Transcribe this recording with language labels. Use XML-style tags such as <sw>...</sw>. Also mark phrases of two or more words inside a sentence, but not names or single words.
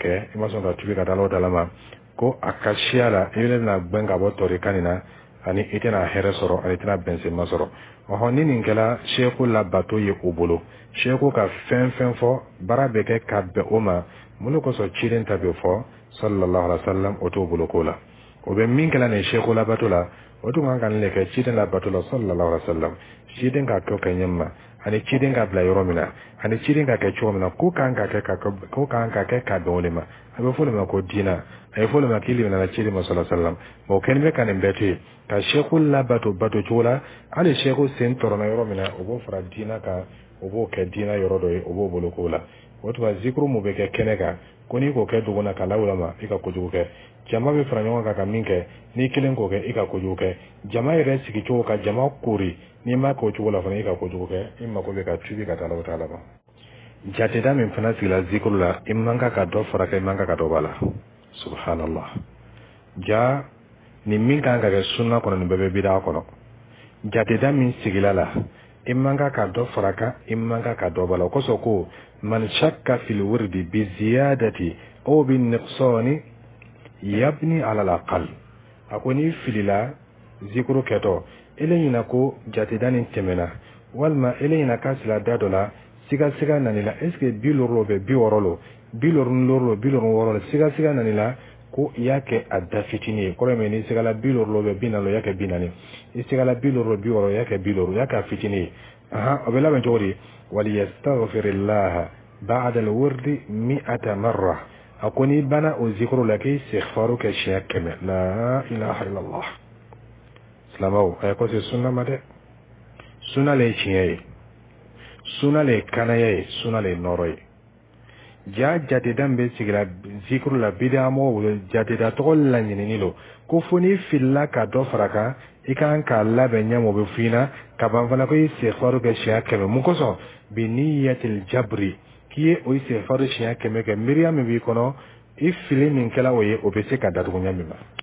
<bm>kɛ i ma sɔn ka tubi ka taa Alahu Taala ma ko a ka siya la i bɛna gbɛn ka bɔ tɔrika nin na ani i tɛna hɛrɛ sɔrɔ ani i tɛna bɛnsema sɔrɔ ɔhɔn ni nin kɛla seku la bato ye o bolo seku ka fɛn fɛn fɔ baara bɛ kɛ ka bɛn o ma mun de kosɔn ciden ta bɛ fɔ</bm> <ar>صلى الله عليه وسلم</ar> <bm>o t'o bolo ko la o bɛ min kɛla nin seku la bato la o tun kan ka nin de kɛ ciden la bato la</bm> <ar>صلى الله عليه وسلم</ar> <bm>ciden ka kɛ ka ɲɛ ma ani ciden ka bila yɔrɔ min na ani ciden ka kɛ cogo min na ko kan ka kɛ ka bɛn o de ma a bɛ fɔ o de ma ko diina a ye fɔ o de ma k'i limana ciden ma</bm> <ar>صلى الله عليه وسلم</ar> <bm>o kɛlen bɛ ka nin bɛɛ to yen ka seku la bato cogo la hali seku sen tɔrɔna yɔrɔ min na o b'o fara diina kan o b'o kɛ diina yɔrɔ dɔ ye o b'o bolo ko la o tuma zikuru mun bɛ kɛ kɛnɛ kan ko n'i k'o kɛ dugu na ka lawulama i ka kojugu kɛ jama bɛ fara ɲɔgɔn kan ka min kɛ n'i kelen k'o kɛ i ka kojugu kɛ jama yɛrɛ sigi cogo ka jama koori n'i ma k'o cogo la fana i ka kojugu kɛ i mako bɛ ka tubi ka taa Alahu Taala ma jateda min fana sigila zikuru la i man kan ka dɔ furakɛ i man kan ka dɔ b'a la subhanallah ja nin min kan ka kɛ sunna kɔnɔ nin bɛɛ bɛ bidaa kɔnɔ jateda min sigila la i man kan ka dɔ faraka i man kan ka dɔ b'a la o kosɔn ko</bm> <ar>من شك في الورد بزيادة أو بنقصان يبني على الأقل</ar> <bm>a ko ni filila zikuru kɛtɔ ele ɲina ko jateda nin tɛmɛna walima ele ɲina ka sila da dɔ la siga nanila</bm> <fr>est ce que</fr> <bm>60 bɛ 60 lo 60 siga nanila ko i y'a kɛ a da fitinin ye kɔrɔ min ni sigala 60 bɛ 40 i y'a kɛ 40 i sigala 60 i y'a kɛ 50 i y'a kɛ a fitinin ye o bɛ labɛn cogo di</bm> <ar>وليستغفر الله بعد الورد 100 مرة</ar> <bm>a ko ni bana o zikuru la k'i istighfaru kɛ siɲɛ 100 la</bm> <ar>إله إلا الله</ar> <bm>silamɛw a ye ko se sunna ma dɛ sunna le ye tiɲɛ ye sunna le ye kanaya ye sunna le ye nɔrɔ ye ja jateda min bɛ sigira zikuru la bidaa mɔgɔw bolo jateda tɔgɔ laɲinini lo ko fo n'i filila ka dɔ fara kan i kan k'a labɛn ɲɛma o bɛ f'i ɲɛna ka ban fana ko i istighfaru kɛ siɲɛ 100 mun kosɔn</bm> <ar>بنية الجبر</ar> <bm>k'i ye o istighfaru siɲɛ 100 kɛ miiriya min b'i kɔnɔ i fili min kɛla o ye o bɛ se ka datugu ɲɛ min ma</bm>